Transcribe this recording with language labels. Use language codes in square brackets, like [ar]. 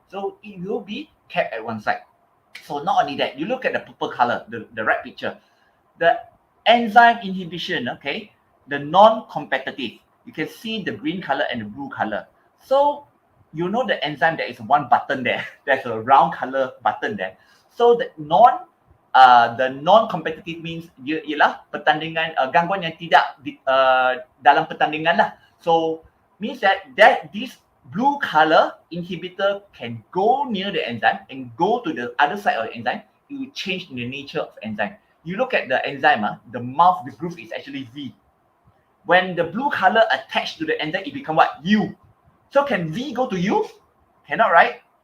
[en] So it will be kept at one side. So not only that, you look at the purple color, the right picture. The enzyme inhibition, okay, the non-competitive. You can see the green color and the blue color. So you know the enzyme, there is one button there. There's a round color button there. So the non-competitive means [ms] ialah pertandingan, gangguan yang tidak dalam pertandingan lah. [en] So means that this blue color inhibitor can go near the enzyme and go to the other side of the enzyme. It will change the nature of the enzyme. You look at the enzyme, the mouth, the groove is actually V. When the blue color attached to the enzyme, it become what? U. So can V go to U? Cannot, right?